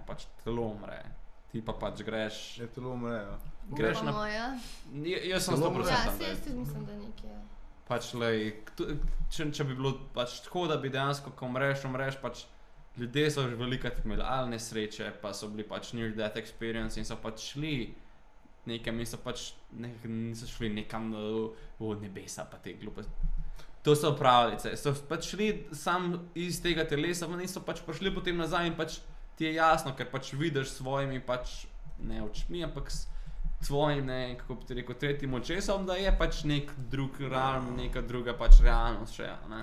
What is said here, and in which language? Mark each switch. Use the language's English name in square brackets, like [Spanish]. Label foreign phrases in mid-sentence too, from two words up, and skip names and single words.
[Slovenian] Pač telo umre. Ti pa pač greš. Je telo umre, ja. Greš na... Upamo, ja. Jaz sem Telo 100% umre. Ja, da se je jaz tudi mislim, da nekje. pač lej, če bi bilo pač tako, da bi dejansko, ko umreš, pač ljudje so že velikrat imeli ali nesreče, pa so bili pač [English] near death experience [Slovenian] in so pač šli nekam in so pač niso šli nekam v nebesa pa te gluposti. To so pravljice, so pač šli sam iz tega telesa in so pač prišli potem nazaj in pač ti je jasno, ker pač vidiš s svojimi pač ne očmi, ampak s tvojim, ne, kako bi ti rekel, tretjim očesom, da je pač nek drug realm, neka druga pač realnost še, ne.